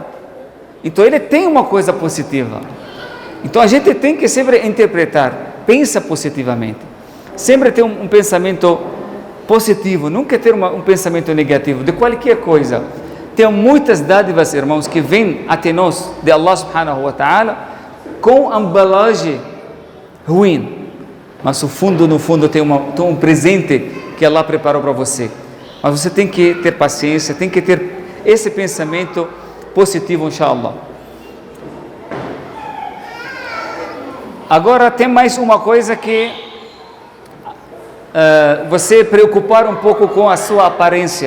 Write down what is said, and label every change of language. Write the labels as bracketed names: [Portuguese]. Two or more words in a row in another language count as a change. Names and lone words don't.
[Portuguese] Então ele tem uma coisa positiva. Então a gente tem que sempre interpretar, pensa positivamente. Sempre ter um pensamento positivo, nunca ter um pensamento negativo de qualquer coisa. Tem muitas dádivas, irmãos, que vêm até nós de [Arabic] الله سبحانه وتعالى [Portuguese] com embalagem ruim. Mas no fundo tem um presente que Allah preparou para você. Mas você tem que ter paciência, tem que ter esse pensamento positivo, inshallah. Agora tem mais uma coisa que você preocupar um pouco com a sua aparência.